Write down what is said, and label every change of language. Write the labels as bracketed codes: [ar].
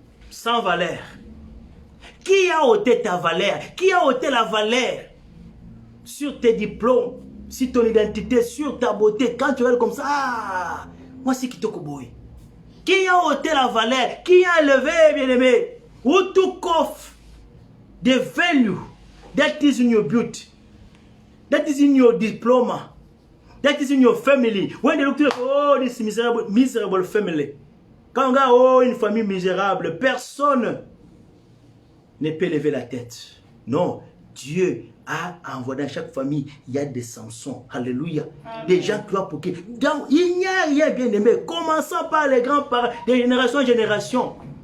[fr] Sans valeur. Qui a ôté ta valeur? Qui a ôté la valeur sur tes diplômes, sur ton identité, sur ta beauté? Quand tu regardes comme ça, ah, moi c'est Kitoko Boy. Qui a ôté la valeur? Qui a élevé, bien-aimé? [en] Who took off the value that is in your beauty, that is in your diploma, that is in your family? When they look to you, oh, this miserable family. [fr] Quand on regarde, oh, une famille misérable, personne ne peut lever la tête. Non, Dieu a envoyé dans chaque famille, il y a des Samsons. Alléluia. Amen. Des gens qui ont pour qui. Donc, il n'y a rien bien aimé. Commençons par les grands-parents, de génération en génération.